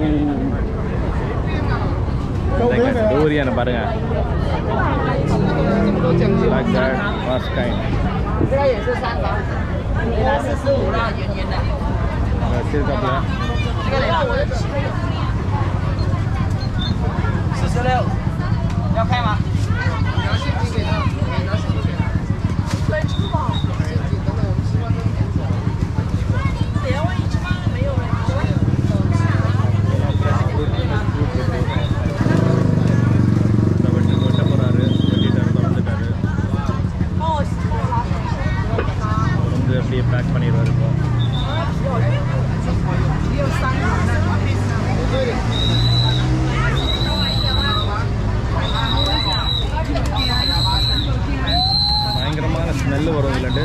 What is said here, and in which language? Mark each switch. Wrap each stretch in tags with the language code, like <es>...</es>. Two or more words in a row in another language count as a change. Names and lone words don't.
<ta>டூரியான பாருங்க,</ta> <en>like that, first kind.</en> <zh>这个也是3包，你拿45啦，圆圆的。这个多少？这个我的46，要开吗？你要现金给他，你拿现金给他。对，支付宝。现金，等等，我们10万都免走。对呀，万一吃饭了没有呢？</zh> <ta>அப்படியே பேக் பண்ணிடுவார். இப்போ பயங்கரமான ஸ்மெல்லு வரும் இல்லைட்டு.</ta>